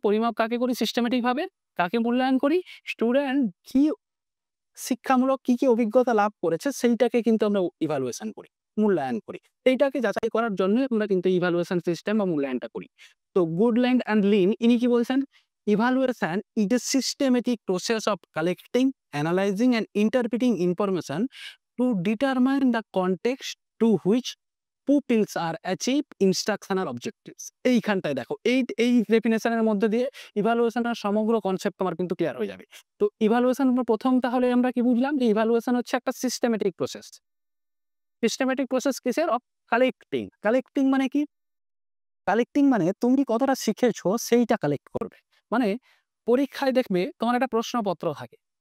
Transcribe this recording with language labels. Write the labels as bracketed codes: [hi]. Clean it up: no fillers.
[bn] পরিমাপ কাকে করি সিস্টেমেটিক ভাবে? কাকে মূল্যায়ন করি? স্টুডেন্ট কি শিক্ষামূলক কি অভিজ্ঞতা লাভ করেছে সেইটাকে কিন্তু আমরা ইভালুয়েশন করি, মূল্যায়ন করি। এইটাকে যাচাই করার জন্য আমরা কিন্তু ইভালুয়েশন সিস্টেম বা মূল্যায়নটা করি। তো গুডল্যান্ড অ্যান্ড লিন ইনি কি বলছেন? [en] Evaluation is a systematic process of collecting, analyzing, and interpreting information to determine the context to which pupils are achieve instructional objectives. [bn] এইখানটায় দেখো এই ডেফিনেশনের মধ্যে দিয়ে ইভালুয়েশনের সমগ্র কনসেপ্ট তোমার কিন্তু ক্লিয়ার হয়ে যাবে। তো ইভালুয়েশন প্রথম তাহলে আমরা কি বুঝলাম যে ইভালুয়েশন হচ্ছে একটা সিস্টেমেটিক প্রসেস। সিস্টেমেটিক প্রসেস কিসের? Of collecting. কালেক্টিং মানে কি? কালেক্টিং মানে তুমি কতটা শিখেছো সেইটা কালেক্ট করবে। মানে পরীক্ষায় দেখবে তোমার একটা প্রশ্নপত্র থাকে।